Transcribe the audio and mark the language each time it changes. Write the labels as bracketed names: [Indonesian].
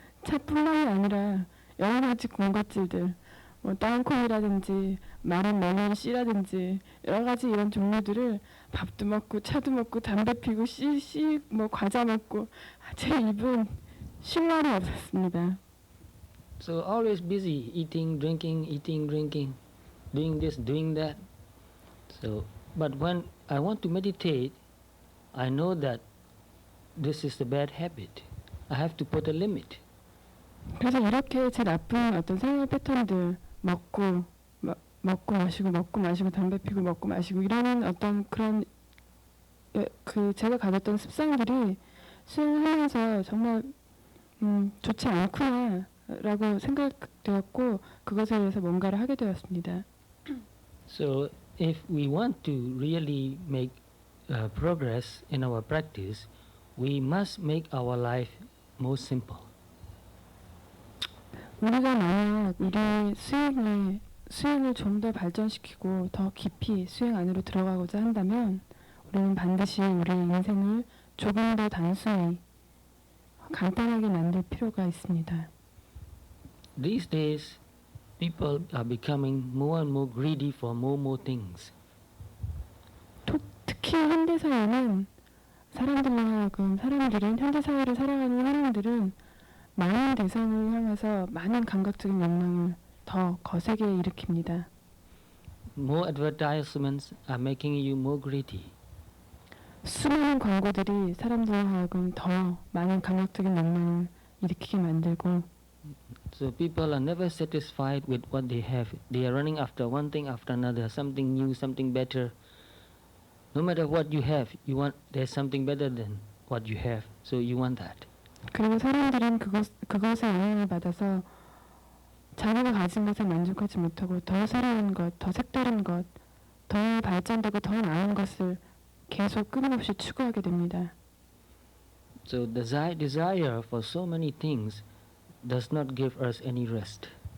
[Korean] 차뿐만이 아니라 여러 가지 군것질들, 뭐 땅콩이라든지 마른 멜론 씨라든지 여러 가지 이런 종류들을 밥도 먹고 차도 먹고 담배 피고 뭐 과자 먹고 제 입은 쉴 날이 없었습니다. [English] So always busy eating, drinking, doing this, doing that. So, but when I want to meditate, I know that this is a bad habit. I have to put a limit. [Korean] 그래서 이렇게 제 나쁜 어떤 생활 패턴들 먹고 마시고 담배 피고 먹고 마시고 이러는 어떤 그런 그 제가 가졌던 습성들이 수행하면서 정말 좋지 않구나라고 생각되었고 그것에 대해서 뭔가를 하게 되었습니다. [English] So if we want to really make progress in our practice, we must make our life more simple. [Korean] 우리가 만약 우리 수행을 좀 더 발전시키고 더 깊이 수행 안으로 들어가고자 한다면 우리는 반드시 우리 인생을 조금 더 단순히 간단하게 만들 필요가 있습니다. [English] These days, people are becoming more and more greedy for more things. [Korean] 특히 현대 사회는 현대 사회를 살아가는 사람들은 많은 대상을 향해서 많은 감각적인 욕망을 더 거세게 일으킵니다. [English] more advertisements are making you more greedy. [Korean] 수많은 광고들이 사람들로 하여금 더 많은 강력적인 욕망을 일으키게 만들고 [English] So people are never satisfied with what they have. They are running after one thing after another, something new, something better. No matter what you have, you want there's something better than what you have. So you want that. [Korean] 그리고 사람들은 그것에 영향을 받아서 자기가 가진 것에 만족하지 못하고 더 새로운 것, 더 색다른 것, 더 발전되고 더 나은 것을 계속 끊임없이 추구하게 됩니다. [English] So the desire for so many things does not give us any rest.